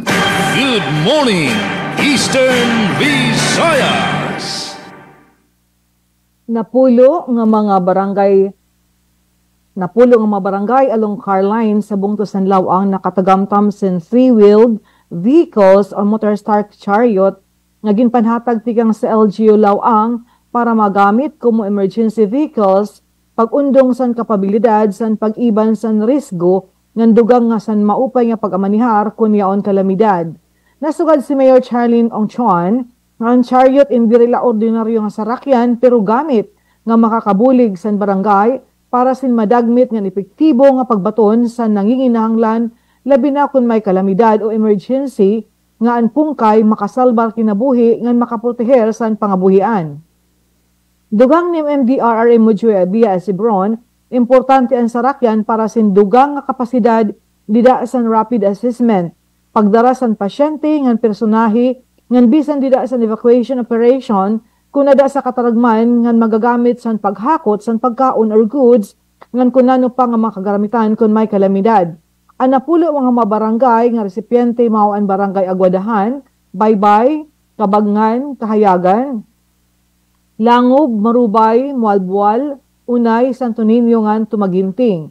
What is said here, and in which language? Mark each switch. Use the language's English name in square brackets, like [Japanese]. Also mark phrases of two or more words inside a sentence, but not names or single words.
[English] Good morning, Eastern Visayas. [Waray] Napulo nga mga barangay along Carline sa bungtos ng Lawang nakatagamtam sin [English] three-wheeled vehicles [Waray] o [English] motor-start chariot [Waray] nga ginpanhatag tigang sa LGU Lawang para magamit como [English] emergency vehicles [Waray] pag-undong san kapabilidad san pag-iban san risgo ngan dugang nga san maupay nga pag-amanihar kun yaon kalamidad. Nasugad si Mayor Charlene Ongchuan nga ang chariot hindi rila ordinaryo nga sarakyan pero gamit nga makakabulig san barangay para sin madagmit nga epektibo nga pagbaton sa nanginginahanglan labi na kung may kalamidad o emergency nga ang pungkay makasalbar kinabuhi nga makaproteher sa pangabuhian. Dugang ni MDRRM Mujue via Sibron, importante ang sarakyan para sin dugang nga kapasidad dida san [English] rapid assessment, [Waray] pagdara san pasyente ngan personahe ngan bisan dida san [English] evacuation operation [Waray] kung nada sa kataragman ngan magagamit san paghakot san pagkaon or goods ngan kunano pa nga makagaramitan kung may kalamidad. Ang napulo mga mabarangay nga resipyente mao ang barangay Aguadahan, Baybay, Kabangan, Kahayagan, Langob, Marubay, Mualbual, Unay, Santo Niño ngan Tumaginting.